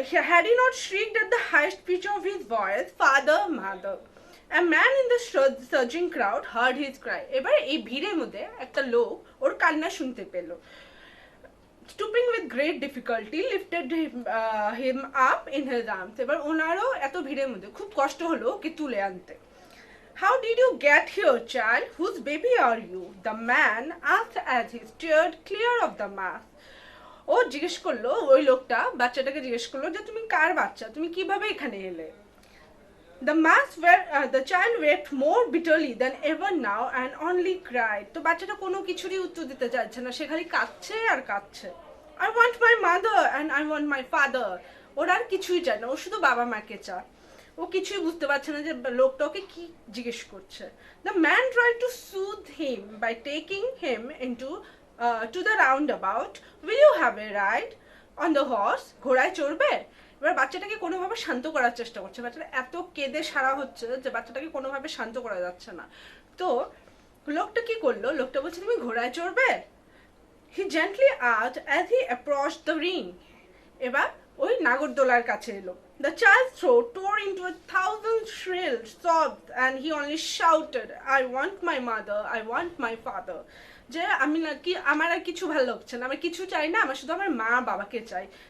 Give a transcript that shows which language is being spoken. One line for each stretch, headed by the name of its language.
English: Had he not shrieked at the highest pitch of his voice, father, mother, a man in the surging crowd heard his cry.
Bangla: এবার এই ভিড়ের মধ্যে একটা লোক ওর কান্না শুনতে পেল।
English: Stooping with great difficulty lifted him up in his arms.
Bangla: এবার ওনারও এত ভিড়ের মধ্যে খুব কষ্ট হলো ওকে তুলে আনতে।
English: How did you get here, child? Whose baby are you? The man asked as he steered clear of the mass.
Bangla: ও জিজ্ঞেস করলো, ওই লোকটা বাচ্চাটাকে জিজ্ঞেস করলো যে তুমি কার বাচ্চা, তুমি কিভাবে এখানে এলে?
English: The child wept more bitterly than ever now and only cried.
Bangla: তো বাচ্চাটা কোনো কিছুরই উত্তর দিতে চাইছে না, সে খালি কাঁদছে আর কাঁদছে।
English: I want my mother and I want my father.
Bangla: ওর আর কিছুই চায় না, ও শুধু বাবা মাকে চায়। ও কিছুই বুঝতে পারছে না যে লোকটা ওকে কি জিজ্ঞেস করছে।
English: The man tried to soothe him by taking him to the roundabout. Will you have a ride on the horse?
Bangla: ঘোড়ায় চড়বে? এবার বাচ্চাটাকে কোনোভাবে শান্ত করার চেষ্টা করছে, বাচ্চাটা এত কেঁদে সারা হচ্ছে যে বাচ্চাটাকে কোনোভাবে শান্ত করা যাচ্ছে না। তো লোকটা কি করলো, লোকটা বলছে তুমি ঘোড়ায় চড়বে?
English: He gently asked as he approached the ring.
Bangla: এবার ওই নাগরদোলার কাছে এলো।
English: The child's throat tore into 1,000 shrill sobs and he only shouted, I want my mother, I want my father.
Bangla: যে আমি নাকি আমার আর কিছু ভালো লাগছে না, আমি কিছু চাই না, আমার শুধু আমার মা বাবাকে চাই।